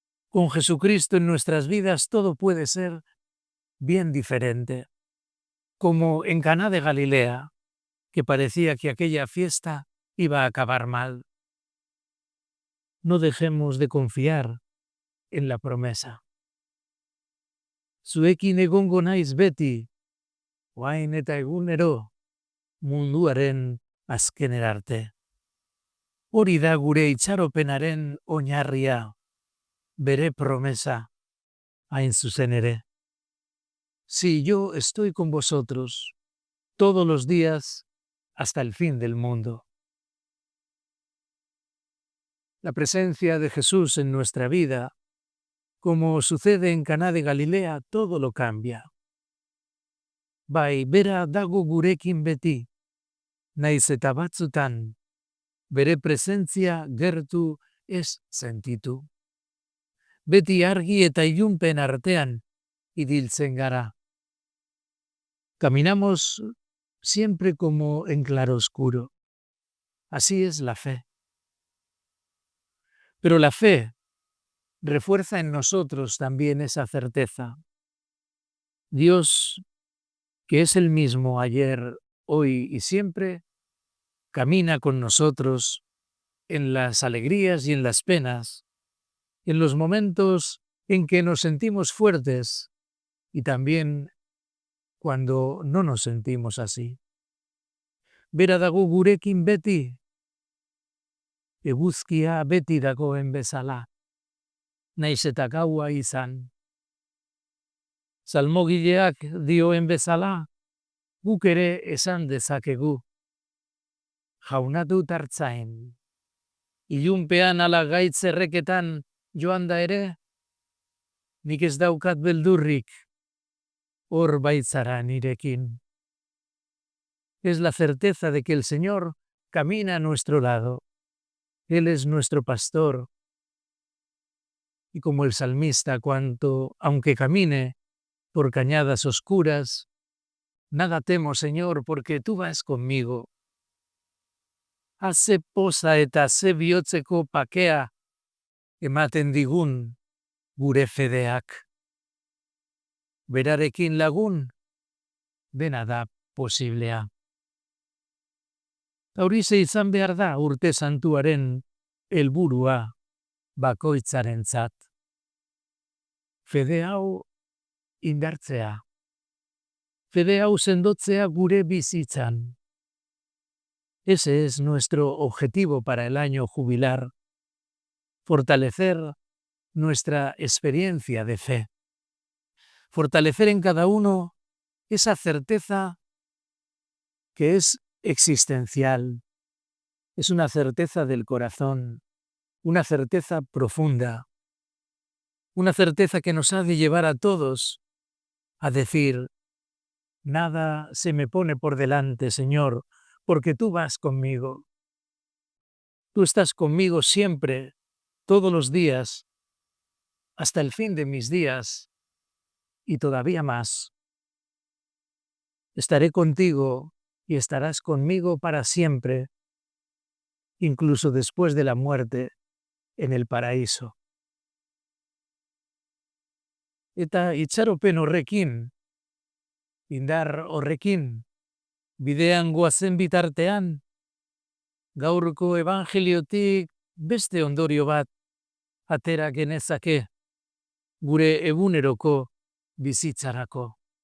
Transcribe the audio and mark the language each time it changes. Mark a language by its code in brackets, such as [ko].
[es] Con Jesucristo en nuestras vidas todo puede ser bien diferente. Como en Caná de Galilea, que parecía que aquella fiesta iba a acabar mal. No dejemos de confiar en la promesa. [eu] Zuekin egongo naiz beti, orain eta egunero, munduaren azkenera arte. Hori da gure itxaropenaren oinarria, bere promesa, hain zuzen ere. [es] Sí, yo estoy con vosotros todos los días hasta el fin del mundo. La presencia de Jesús en nuestra vida, como sucede en Caná de Galilea, todo lo cambia. [eu] Bai, bera dago gurekin beti, naiz eta batzutan, bere presentzia gertu ez sentitu. Beti argi eta ilunpen artean idiltzen gara. [es] Caminamos siempre como en claroscuro. Así es la fe. Pero la fe refuerza en nosotros también esa certeza. Dios, que es el mismo ayer, hoy y siempre, camina con nosotros en las alegrías y en las penas, en los momentos en que nos sentimos fuertes y también cuando no nos sentimos así. [eu] Bera dago gurekin beti, eguzkia beti dagoen bezala, naiz eta gaua izan. Salmogileak dioen bezala, guk ere esan dezakegu. Jaunatu tartzain. Ilunpean ala gaitz erreketan joan da ere, nik ez daukat beldurrik, hor baitzara nirekin. [es] Es la certeza de que el Señor camina a nuestro lado. Él es nuestro pastor. Y como el salmista, aunque camine por cañadas oscuras, nada temo, Señor, porque tú vas conmigo. [eu] Haze poza eta ze bihotzeko pakea ematen digun gure fedeak. Berarekin lagun, dena da posiblea. Horixe izan behar da urte santuaren helburua bakoitzarentzat. Fede hau indartzea. Fede hau sendotzea gure bizitzan. [es] Ese es nuestro objetivo para el año jubilar. Fortalecer nuestra experiencia de fe. Fortalecer en cada uno esa certeza que es existencial. Es una certeza del corazón, una certeza profunda, una certeza que nos ha de llevar a todos a decir: nada se me pone por delante, Señor, porque tú vas conmigo. Tú estás conmigo siempre, todos los días, hasta el fin de mis días y todavía más. Estaré contigo y estarás conmigo para siempre, incluso después de la muerte en el paraíso. [eu] Eta itxaropen horrekin, indar horrekin, bidean goazen bitartean, gaurko evangeliotik beste ondorio bat atera genezake gure eguneroko bizitzarako.